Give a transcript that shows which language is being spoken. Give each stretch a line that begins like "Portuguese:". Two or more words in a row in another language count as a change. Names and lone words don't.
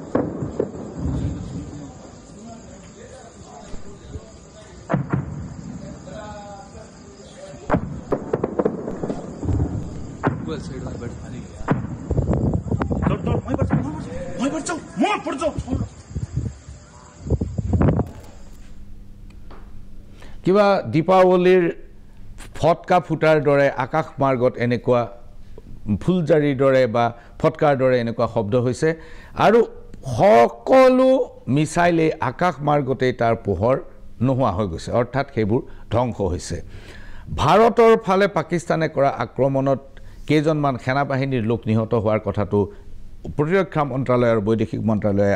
Hindi: ऊपर साइड में बैठ खाली चल चल मैं पर चल मोर पर चल
Assamese: কিবা দীপাৱলীৰ ফটকা ফুটাৰ দৰে আকাশ মাৰ্গত এনেকুৱা ফুলজাৰিৰ দৰে বা ফটকাৰ দৰে এনেকুৱা শব্দ হৈছে আৰু সকলো মিছাইলে আকাশ মাৰ্গতে তাৰ পোহৰ নোহোৱা হৈ গৈছে অৰ্থাৎ সেইবোৰ ধ্বংস হৈছে ভাৰতৰ ফালে পাকিস্তানে কৰা আক্ৰমণত কেইজনমান সেনাবাহিনীৰ লোক নিহত হোৱাৰ কথাটো প্ৰতিৰক্ষা মন্ত্ৰালয় আৰু বৈদেশিক মন্ত্ৰালয়ে